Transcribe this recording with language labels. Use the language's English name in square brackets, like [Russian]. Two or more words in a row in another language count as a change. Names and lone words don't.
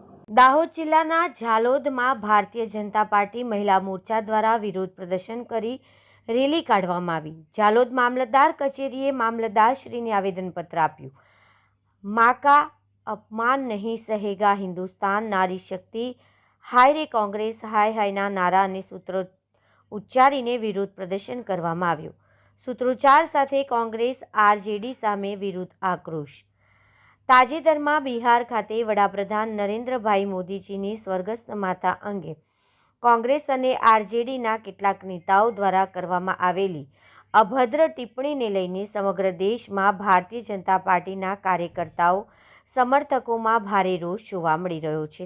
[Gujarati] દાહોદ જિલ્લાના ઝાલોદમાં ભારતીય જનતા પાર્ટી મહિલા મોરચા દ્વારા વિરોધ પ્રદર્શન કરી રેલી કાઢવામાં આવી। ઝાલોદ મામલતદાર કચેરીએ મામલતદારશ્રીને આવેદનપત્ર આપ્યું। [Hindi] माँ का अपमान नहीं सहेगा हिंदुस्तान, नारी शक्ति, हाय रे कांग्रेस, हाय हायना नारा [Gujarati] અને સૂત્રો ઉચ્ચારીને વિરોધ પ્રદર્શન કરવામાં આવ્યું। સૂત્રોચ્ચાર સાથે કોંગ્રેસ આરજેડી સામે વિરુદ્ધ આક્રોશ। તાજેતરમાં બિહાર ખાતે વડાપ્રધાન નરેન્દ્રભાઈ મોદીજીની સ્વર્ગસ્થ માતા અંગે કોંગ્રેસ અને આરજેડીના કેટલાક નેતાઓ દ્વારા કરવામાં આવેલી અભદ્ર ટિપ્પણીને લઈને સમગ્ર દેશમાં ભારતીય જનતા પાર્ટીના કાર્યકર્તાઓ સમર્થકોમાં ભારે રોષ જોવા મળી રહ્યો છે।